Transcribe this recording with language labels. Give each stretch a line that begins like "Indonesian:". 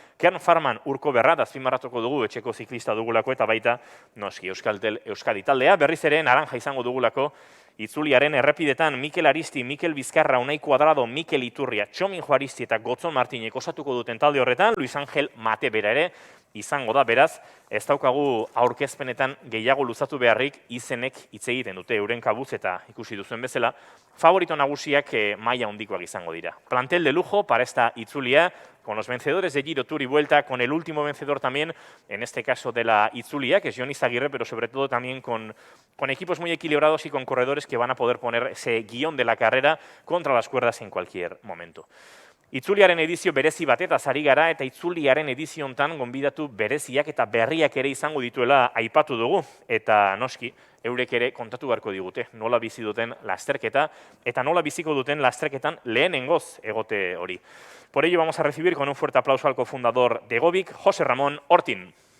Basque: Kern Farman Urko Berrat azpimarratuko dugu etxeko ziklista dugulako, eta baita noski Euskaltel Euskadi taldea, berriz ere naranja izango dugulako, itzuliaren errepidetan Mikel Aristi, Mikel Bizkarra, Unai Kuadrado, Mikel Iturria, Txomin Juaristi eta Gotzon Martinek osatuko duten talde horretan, Luis Angel Mate bera ere izango da, beraz, ez daukagu aurkezpenetan gehiago luzatu beharrik, izenek hitz egiten dute euren kabuz, eta ikusi duzuen bezala, favorito nagusiak maila handikoak izango dira.
Spanish: Plantel de lujo para esta itzulia, con los vencedores de Giro, Tour y Vuelta, con el último vencedor también, en este caso de la itzulia, que es Jon Izagirre, pero sobre todo también con equipos muy equilibrados y con corredores que van a poder poner ese guión de la carrera contra las cuerdas en cualquier momento.
Basque: Itzuliaren edizio berezi batetaz ari gara, eta itzuliaren edizio hontan gonbidatu bereziak eta berriak ere izango dituela aipatu dugu, eta noski, eurek ere kontatu beharko digute, nola bizi duten lasterketa, eta nola biziko duten lasterketan lehenengoz egote hori.
Spanish: Por ello vamos a recibir con un fuerte aplauso al cofundador de Govic, José Ramón Ortin.